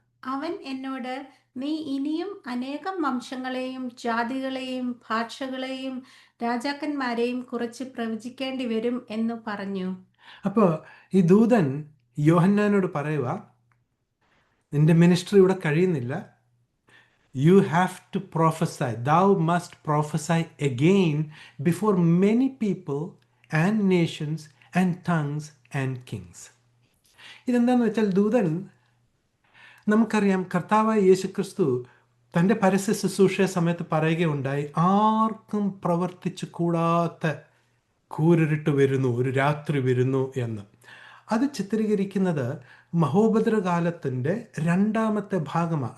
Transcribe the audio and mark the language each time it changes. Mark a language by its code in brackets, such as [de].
[ml] അവൻ എന്നോട്, നീ ഇനിയും അനേകം വംശങ്ങളെയും ജാതികളെയും ഭാഷകളെയും രാജാക്കന്മാരെയും കുറിച്ച് പ്രവചിക്കേണ്ടി വരും എന്ന് പറഞ്ഞു. അപ്പോൾ ഈ ദൂതൻ യോഹന്നാനോട് പറയുക, നിന്റെ മിനിസ്ട്രി ഇവിടെ കഴിയുന്നില്ല. [en] You have to prophesy. Thou must prophesy again before many people and nations and tongues and kings. [ml] ഇതെന്താന്ന് വെച്ചാൽ, ദൂതൻ, നമുക്കറിയാം കർത്താവായ യേശുക്രിസ്തു തൻ്റെ പരസ്യ ശുശ്രൂഷ സമയത്ത് പറയുകയുണ്ടായി, ആർക്കും പ്രവർത്തിച്ചു കൂടാത്ത കൂരിരുട്ട് വരുന്നു, ഒരു രാത്രി വരുന്നു എന്ന്. അത് ചിത്രീകരിക്കുന്നത് മഹോപദ്രകാലത്തിൻ്റെ 2-ാമത്തെ ഭാഗമാണ്.